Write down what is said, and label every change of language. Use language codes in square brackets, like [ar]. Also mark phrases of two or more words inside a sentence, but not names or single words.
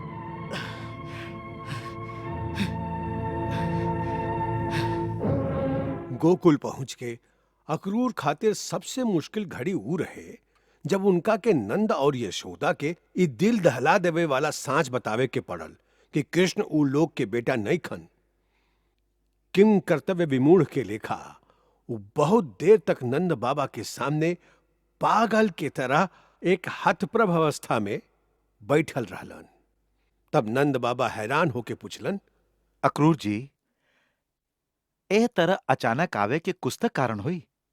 [bho] गोकुल पहुंच के अक्रूर खातिर सबसे मुश्किल घड़ी ऊ रहे जब उनका के नंद और यशोदा के ई दिल दहला देवे वाला सांच बतावे के पड़ल कि कृष्ण ऊ लोग के बेटा नहीं खन। किम कर्तव्य विमूढ़ के लेखा वो बहुत देर तक नंद बाबा के सामने पागल के तरह एक हतप्रभ अवस्था में बैठल रहलन। तब नंद बाबा हैरान होके पूछलन, अक्रूर जी, ए तरह अचानक आवे के कुछ तक कारण हुई?